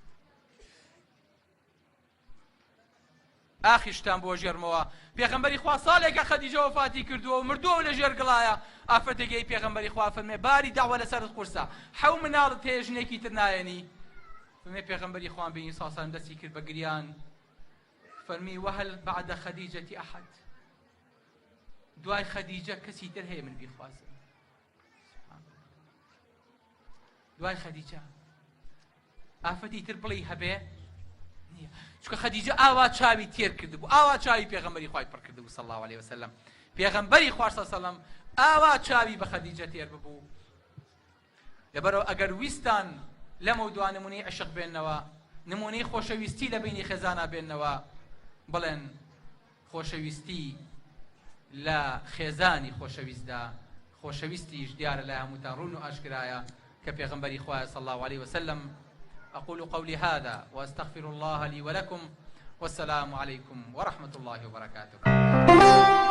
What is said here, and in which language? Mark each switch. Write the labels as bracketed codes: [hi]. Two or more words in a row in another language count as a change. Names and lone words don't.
[ckb] ئاخیشتان بۆ ژێرمەوە پێغەمبەری خوا ساڵێکە خەدیجە وەفاتی کردووە و مردووە لە ژێرگڵایە. ئافرەتێکی پێغەمبەری خوا فەرمێ باری داوا لەسەرت قورسە، حەو مناڵت هەیە ژنێکی تر نایەنی؟ فەرمێ پێغەمبەری خوان بینی [ar] صلی الله علیه وسلم [ckb] دەستی کرد بە گریان، فەرمی [ar] وهل بعد خەدیجەتی ئەحەد، [ckb] دوای خەدیجە کەسی تر هەیە من بیخوازم؟ دوای خەدیجە ئافەتی تر بڵی هەبێ نییە، چونکە خەدیجە ئاوا چاوی تێر کرد بوو، ئاوا چاوی پێغەمبەری خوای پڕ کرد بوو [ar] صلی الله علیه وسلم. [ckb] پێغەمبەری خوا [ar] صلی الله علیه وسلم [ckb] ئاوا چاوی بە خەدیجە تێر ببوو. لەبەرەوە ئەگەر ویستان لەمە دووە نمونەی عشق بێننەوە، نمونەی خۆشەویستی لە بینی خێزانە بێننەوە، بڵێن خۆشەویستی لە خێزانی خۆشەویستدا خۆشەویستیش دیارە لە هەمووتان ڕوون و ئاشکرایە کە پێغەمبەری خوایە [ar] صلی الله علیه وسلم. أقول قولي هذا وأستغفر الله لي ولكم والسلام عليكم ورحمة الله وبركاته.